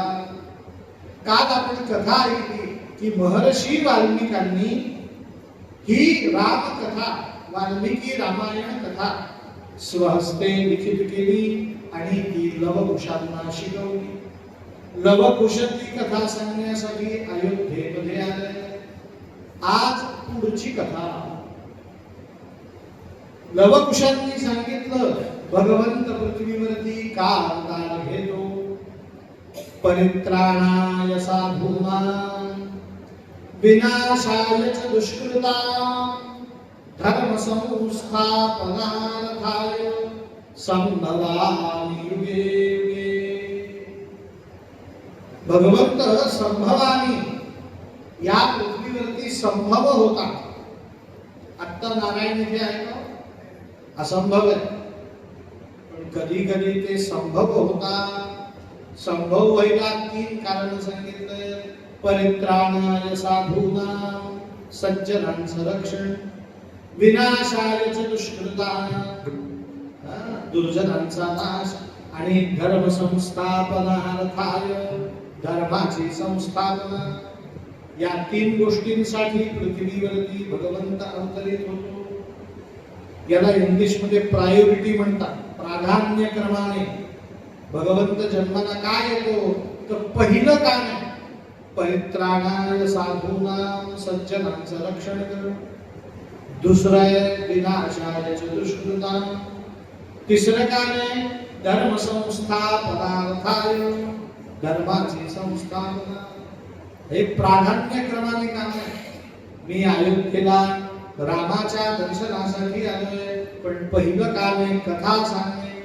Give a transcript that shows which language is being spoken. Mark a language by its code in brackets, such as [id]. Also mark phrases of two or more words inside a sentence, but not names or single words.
[mr] काल आपण कथा ऐकली की महर्षी वाल्मिकांनी ही रामकथा, वाल्मिकी रामायण कथा स्वहस्ते लिखित केली आणि ती लवकुशांना शिकवली. लवकुश ती कथा सांगण्यासाठी अयोध्येमध्ये आले. आज पुढची कथा. लवकुशांनी सांगितलं, भगवंत पृथ्वीवरती का अवतार घेतो? [sa] परित्राणाय साधूनां विनाशाय च दुष्कृतां धर्म संस्थापनार्थाय संभवामि युगे युगे. [mr] भगवंत संभवामी, या पृथ्वीवरती संभव होता. आता नारायण इथे आहे का? असंभव आहे, पण कधी कधी ते संभव होता. संभव व्हायला 3 कारण सांगितले. [sa] परित्राणाय साधूनां, [mr] सज्जनांचं रक्षण, [sa] विनाशाय च दुष्कृतां, [mr] दुर्जनांचा नाश, आणि [sa] धर्म संस्थापनार्थाय, [mr] धर्माची संस्थापना. या 3 गोष्टींसाठी पृथ्वीवरती भगवंत अवतरित होतो. याला इंग्लिश मध्ये प्रायोरिटी म्हणतात. प्राधान्यक्रमाने भगवंत जन्माला काय येतो तर पहिलं काम आहे [sa] परित्राणाय साधूनां, [mr] सज्जनांचं रक्षण करणं. दुसरं आहे [sa] विनाशाय च दुष्कृतां. [mr] तिसरं काम आहे [sa] धर्म संस्थापनार्थाय, [mr] धर्माची संस्थापना. हे प्राधान्यक्रमाने काम आहे. मी अयोध्येला रामाच्या दर्शनासाठी आलोय, पण पहिलं काम आहे कथा सांगणे.